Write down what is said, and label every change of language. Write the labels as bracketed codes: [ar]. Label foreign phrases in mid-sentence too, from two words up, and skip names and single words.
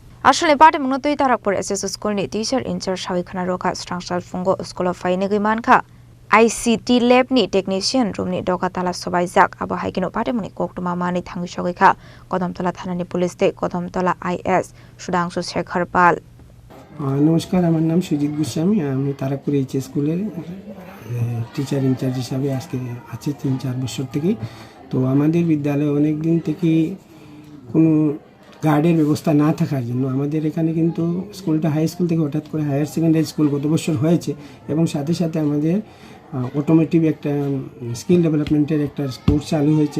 [trp] Asale Patimung tui Tarakpur SS Schoolni [en] teacher in charge [trp] Sagwikha roka Kraksal fungo school of fainegi manka. [en] ICT lab [trp] ni [en] technician room [trp] ni dokatala sobaijak abo haikino Patimung Koktwma mani Thangwi Sagwikha Kadamtala Thanani police te Kadamtala IS Sudangsu Shekhar Pal. [bn] নমস্কার, আমার নাম সুজিত গোস্বামী। আমি তারাকপুর এইচএস স্কুলের [en] teacher in-charge [bn] হিসাবে আজকে আছি 3-4 বছর থেকে। তো আমাদের বিদ্যালয়ে অনেক দিন থেকে কোনো গার্ডের ব্যবস্থা না থাকার জন্য আমাদের এখানে কিন্তু স্কুলটা [en] high school [bn] থেকে হঠাৎ করে [en] higher secondary school [bn] গত বছর হয়েছে এবং সাথে সাথে আমাদের অটোমেটিভ একটা [en] skill development [bn] একটা কোর্স চালু হয়েছে।